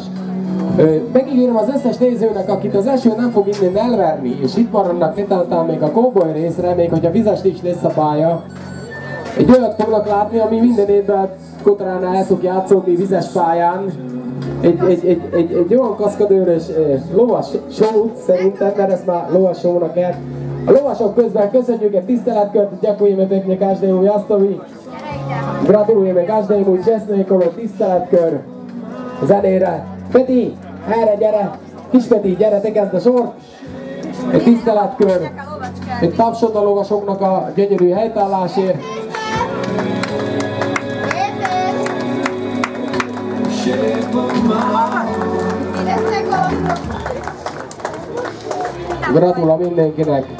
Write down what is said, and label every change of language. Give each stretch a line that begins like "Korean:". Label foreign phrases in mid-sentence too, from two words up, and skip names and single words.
Hungarian: Megígérem az összes nézőnek, akit az eső nem fog innen elverni, és itt maradnak netán még a cowboy részre, még hogyha vizes is lesz a pálya. Egy olyat fognak látni, ami minden évben Kotránál el tud játszódni vizes pályán. Egy olyan kaszkadőrös lovas show szerintem, mert ezt már lovas show-nak kell. A lovasok közben köszönjük egy tiszteletkört,
Slovak: ďakujeme pekne každému jazdovi. Gratulujeme každému čestnékovi,
Hungarian: tiszteletkör zenére. Peti, erre gyere! Kis Peti, gyere, te kezd a sort! Egy tiszteletkör, egy tapsot a lovasoknak a gyönyörű helytállásért. Gratulál mindenkinek!